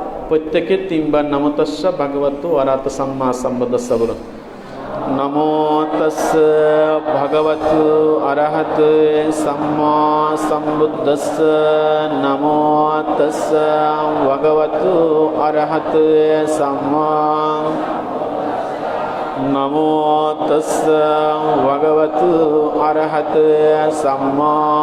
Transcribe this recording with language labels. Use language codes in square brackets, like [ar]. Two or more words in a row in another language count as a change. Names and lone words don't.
[bn] প্রত্যেকে 3 বার [pi] নমো তস্য ভগবতো অরাহত সাম্মা সম্বুদ্ধস্য [bn] বলুন। [pi] নমো তস্য ভগবতো অরহত সাম্মা সম্বুদ্ধস্য। নমো তস্য ভগবতো অরহত সাম্মা। নমো তস্য ভগবতো অরহত সাম্মা।